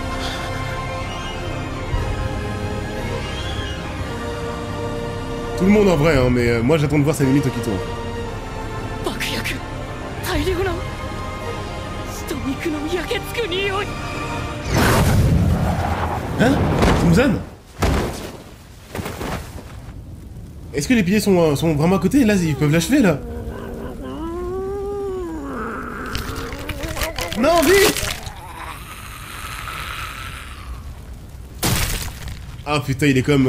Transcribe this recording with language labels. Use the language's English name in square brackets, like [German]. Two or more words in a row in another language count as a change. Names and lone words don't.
[French] Tout le monde en vrai, hein, mais moi j'attends de voir sa Nemi Tokito. [Japanese] 爆薬大量の血と肉の焼けつく匂い。 [French] Hein? C'est Muzan? Est-ce que les piliers sont vraiment à côté? Là, ils peuvent l'achever, là. Non, vite! Ah putain, il est comme...